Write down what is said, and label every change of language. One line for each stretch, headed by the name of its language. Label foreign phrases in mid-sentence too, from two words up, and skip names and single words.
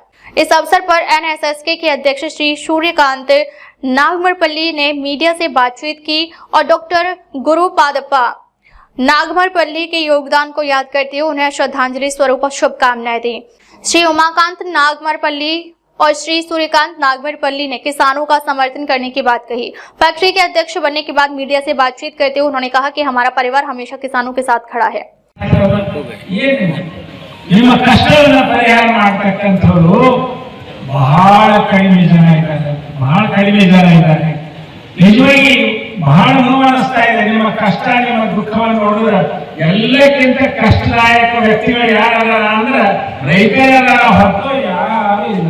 Hindi: इस अवसर पर एनएसएसके के अध्यक्ष श्री सूर्यकांत नागमरपल्ली ने मीडिया से बातचीत की और डॉक्टर गुरु पादप्पा नागमरपल्ली के योगदान को याद करते हुए उन्हें श्रद्धांजलि स्वरूप शुभकामनाएं दी। श्री उमाकांत नागमरपल्ली और श्री सूर्यकांत नागमरपल्ली ने किसानों का समर्थन करने की बात कही। फैक्ट्री के अध्यक्ष बनने के बाद मीडिया से बातचीत करते हुए उन्होंने कहा कि हमारा परिवार हमेशा किसानों के साथ खड़ा है।
Kannada: ನಿಮ್ಮ ಕಷ್ಟವನ್ನು ಪರಿಹಾರ ಮಾಡತಕ್ಕಂತವರು ಬಹಳ ಕಡಿಮೆ ಜನ ಇದ್ದಾರೆ ನಿಜವಾಗಿ ಬಹಳ ನೋವು ಅನಿಸ್ತಾ ಇದೆ। ನಿಮ್ಮ ಕಷ್ಟ ನಿಮ್ಮ ದುಃಖವನ್ನು ನೋಡಿದ್ರೆ ಎಲ್ಲಕ್ಕಿಂತ ಕಷ್ಟದಾಯಕ ವ್ಯಕ್ತಿಗಳು ಯಾರಲ್ಲ ಅಂದ್ರೆ ರೈತರಲ್ಲ ಹೊರತು ಯಾರು ಇಲ್ಲ।